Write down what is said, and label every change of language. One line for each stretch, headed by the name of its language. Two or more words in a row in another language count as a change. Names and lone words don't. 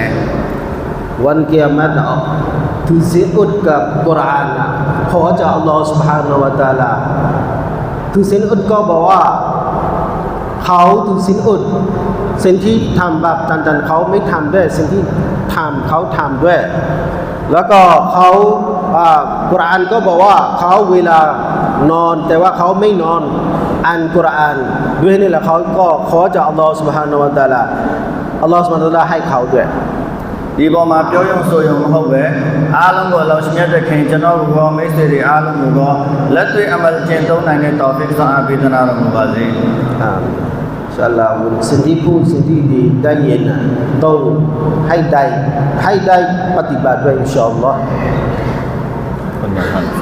Thai: วันกิยามะฮ์ถือศีลอดกับกุรอานน่ะขอจาก
Arabic: الله سبحانه هو وتعالى
Thai: ถือศีลอดก็บอกว่าเขาถือศีลอดสิ่งที่ทำบาปต่างๆเขาไม่ทำด้วยสิ่งที่ทำเขาทำด้วยแล้วก็เขากุรอานก็บอกว่าเขาเวลานอนแต่ว่าเขาไม่นอนอ่านกุรอานด้วยนี่แหละเขาก็ขอจาก
Arabic: الله سبحانه وتعالى الله سبحانه وتعالى
Thai: ให้เขาด้วย
Burmese: ဒီပေါ်မှာပြောရုံဆိုရုံမဟုတ်ပဲအားလုံးကိုအလောင်းရှင်မြတ်တဲ့ခင်ကျွန်တော်တို့ရောမိတ်ဆွေတွေအားလုံးကိုတော့လက်တွေ့အမှန်ကျင့်သုံးနိုင်တဲ့တော်ဖစ်ဆောင်အပ်ပေးသနာတော်မူပါစေ
Thai: อ่า
Arabic: إن شاء الله
Thai: สิ่งที่พูดสิ่งที่ดีได้ยินน่ะต้องให้ได้ปฏิบัติด้วย
Arabic: إن شاء الله
Thai: คนอย่างนั้น